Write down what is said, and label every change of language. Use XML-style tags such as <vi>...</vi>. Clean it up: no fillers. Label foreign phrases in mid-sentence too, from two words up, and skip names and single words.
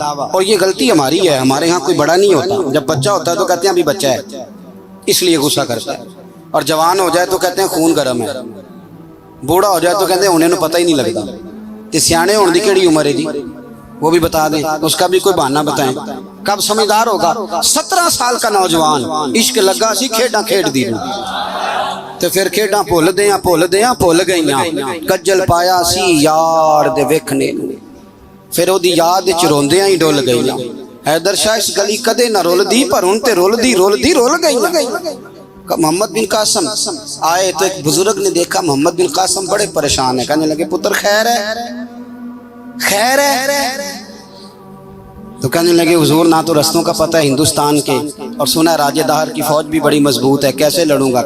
<ur>اور یہ غلطی ہماری ہے، ہمارے ہاں کوئی بڑا نہیں ہوتا، جب بچہ ہوتا ہے تو کہتے ہیں ابھی بچہ ہے، اس لیے غصہ کرتا ہے، اور جوان ہو جائے تو کہتے ہیں خون گرم ہے، بوڑھا ہو جائے تو کہتے ہیں انہیں پتہ ہی نہیں لگتا۔</ur> <pa>سیانے ہونے دی کیڑی عمر ہے جی،</pa> <ur>وہ بھی بتا دیں، اس کا بھی کوئی بہانہ بتائیں، کب سمجھدار ہوگا؟</ur> <pa>17</pa> <ur>سال کا نوجوان،</ur> <pa>عشق لگا سی کھیڈاں کھیڈ دی تو پھر کھیڈاں بھول گئیاں، کجل پایا سی یار دے ویکھنے، پھر وہ دی یاد وچ روندیاں ہی ڈول گئیاں۔ حیدر شاہ اس گلی کدے نہ رول دی، پر ہن تے رول گئی۔</pa> <ur>محمد بن قاسم آئے تو ایک بزرگ نے دیکھا محمد بن قاسم بڑے پریشان ہے، کہنے لگے</ur> <pa>پتر خیر ہے؟</pa> <ur>تو کہنے لگے حضور نہ تو رستوں کا پتہ ہے ہندوستان کے، اور سنا ہے راجہ دہر کی فوج بھی بڑی مضبوط ہے، کیسے لڑوں گا؟</ur>